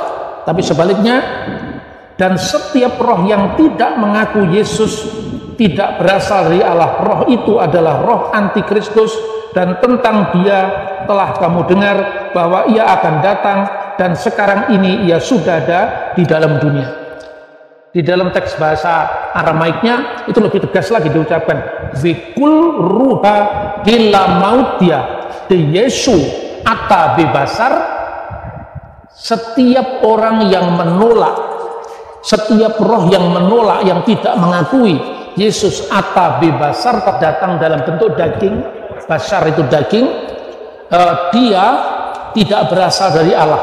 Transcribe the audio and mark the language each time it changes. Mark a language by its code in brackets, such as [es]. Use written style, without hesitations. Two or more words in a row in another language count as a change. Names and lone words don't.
[id] Tapi sebaliknya, dan setiap roh yang tidak mengaku Yesus tidak berasal dari Allah. Roh itu adalah roh antikristus, dan tentang dia telah kamu dengar bahwa ia akan datang, dan sekarang ini ia sudah ada di dalam dunia. Di dalam teks bahasa Aramaiknya itu lebih tegas lagi diucapkan, [arc] Vikul ruha hila mautia de Yesu ata bebasar. [id] Setiap orang yang menolak, setiap roh yang menolak, yang tidak mengakui [arc] Yesus ata bebasar, [id] terdatang dalam bentuk daging, basar itu daging, dia tidak berasal dari Allah.